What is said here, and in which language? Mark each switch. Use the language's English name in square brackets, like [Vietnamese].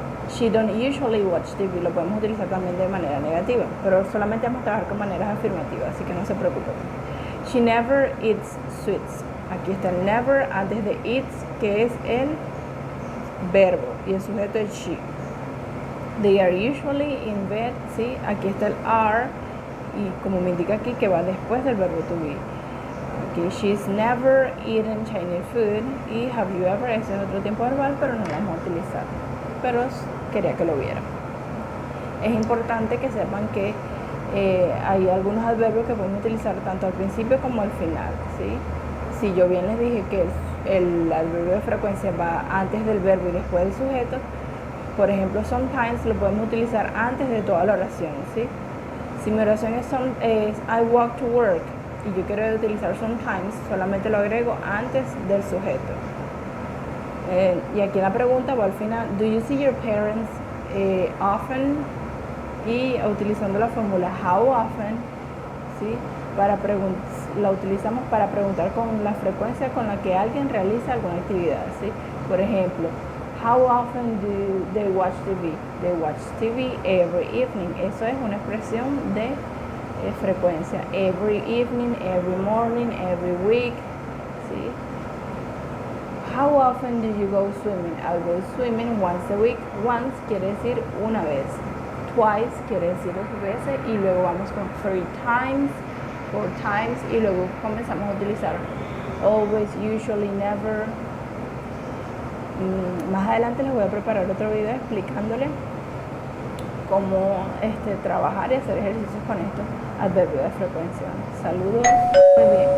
[English] She don't usually watch TV, [Spanish] lo podemos utilizar también de manera negativa, pero solamente vamos a trabajar con maneras afirmativas, así que no se preocupen. [English] She never eats sweets. [Spanish] Aquí está el never antes de eats, que es el verbo, y el sujeto es she. [English] They are usually in bed, [Spanish] ¿sí? Aquí está el are, y como me indica aquí que va después del verbo to be. Aquí, [English] she's never eaten Chinese food, [Spanish] y [English] have you ever, [Spanish] ese es otro tiempo verbal, pero no lo vamos a utilizar. Pero quería que lo vieran. Es importante que sepan que hay algunos adverbios que podemos utilizar tanto al principio como al final, ¿sí? Si yo bien les dije que el adverbio de frecuencia va antes del verbo y después del sujeto, por ejemplo, sometimes lo podemos utilizar antes de toda la oración, ¿sí? Si mi oración es [English] I walk to work [Spanish] y yo quiero utilizar sometimes, solamente lo agrego antes del sujeto. Y aquí la pregunta va al final, [English] do you see your parents often? [Spanish] Y utilizando la fórmula [English] how often, [Spanish] ¿sí? La utilizamos para preguntar con la frecuencia con la que alguien realiza alguna actividad, ¿sí? Por ejemplo, [English] how often do they watch TV? They watch TV every evening. [Spanish] Eso es una expresión de frecuencia. [English] Every evening, every morning, every week, [Spanish] ¿sí? [English] How often do you go swimming? I go swimming once a week. [Spanish] Once quiere decir una vez. Twice quiere decir dos veces. Y luego vamos con [English] 3 times, 4 times. [Spanish] Y luego comenzamos a utilizar [English] always, usually, never. [Spanish] Más adelante les voy a preparar otro video explicándole cómo trabajar y hacer ejercicios con estos adverbios de frecuencia. Saludos. Muy bien.